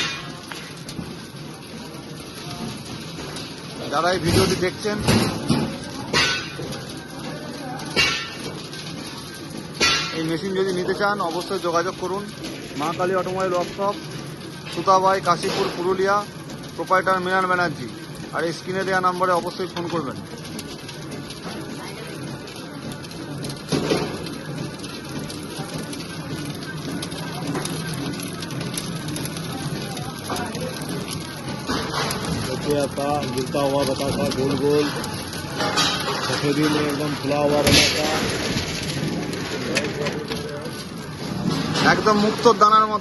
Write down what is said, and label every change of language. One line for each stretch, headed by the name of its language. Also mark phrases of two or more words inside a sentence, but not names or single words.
Bangla: যারা এই ভিডিওটি দেখছেন, এই মেশিন যদি নিতে চান অবশ্যই যোগাযোগ করুন। মা কালী অটোমোবাইল ওয়ার্কশপ, সুতাবাই, কাশীপুর, পুরুলিয়া। প্রোপাইটার মৃণাল ব্যানার্জি। আর এই স্ক্রিনে দেওয়া নম্বরে অবশ্যই ফোন করবেন।
Hindi: था गिरता हुआ बतासा, गोल गोल सफेदी में एकदम खुला हुआ बतासा,
Bangla: একদম মুক্তোর দানার মতো।